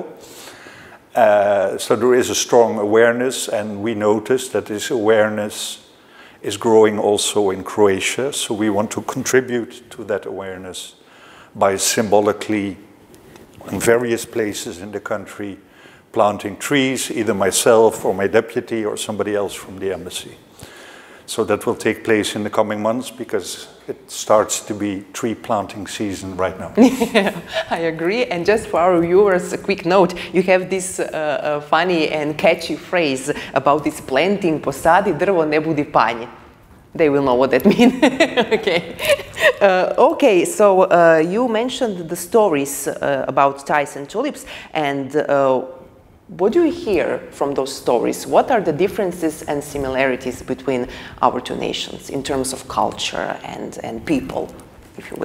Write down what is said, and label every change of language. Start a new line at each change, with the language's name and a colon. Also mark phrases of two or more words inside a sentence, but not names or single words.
English: So there is a strong awareness, and we notice that this awareness is growing also in Croatia, so we want to contribute to that awareness by symbolically, in various places in the country, planting trees, either myself or my deputy or somebody else from the embassy. So that will take place in the coming months because it starts to be tree planting season right now. I agree. And just for our viewers, a quick note, you have this funny and catchy phrase about this planting,
Croatian: posadi drvo, ne budi panj.
English: They will know what that means. Okay. Okay, so you mentioned the stories about ties and tulips, and what do you hear from those stories? What are the differences and similarities between our two nations in terms of culture and people, if you will?